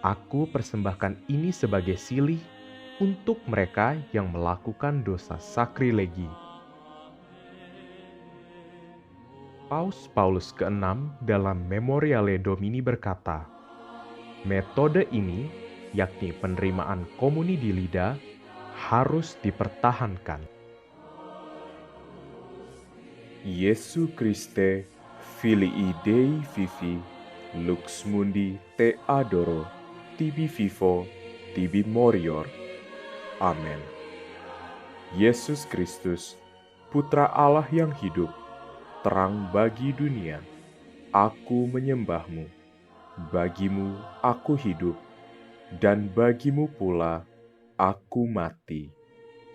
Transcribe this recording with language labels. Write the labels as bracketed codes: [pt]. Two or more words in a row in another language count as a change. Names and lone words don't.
[id] Aku persembahkan ini sebagai silih untuk mereka yang melakukan dosa sakrilegi. Paus Paulus ke-6 dalam Memoriale Domini berkata, metode ini, yakni penerimaan komuni di lidah, harus dipertahankan. [la] Jesu Christe, filii Dei vivi, lux mundi te adoro, tibi vivo, tibi morior. [id] Amin. Yesus Kristus, Putra Allah yang hidup, terang bagi dunia, aku menyembahmu. Bagimu aku hidup, dan bagimu pula aku mati.